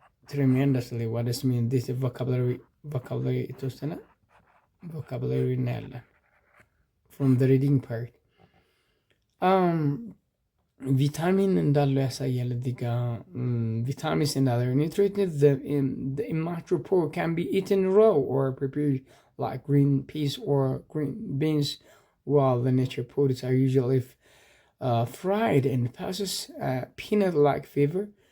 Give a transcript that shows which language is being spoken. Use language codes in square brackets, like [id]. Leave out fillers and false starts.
[en] Tremendously. What does mean? This is vocabulary [am] የተወሰነ [en] vocabulary [am] እናያለን [en] from the reading part. [am] ቪታሚን እንዳለው ያሳያል እዚህ ጋር [en] vitamins and other nutrients. The immature pork can be eaten raw or prepared like green peas or green beans, while the nature products are usually fried and possess peanut-like flavor.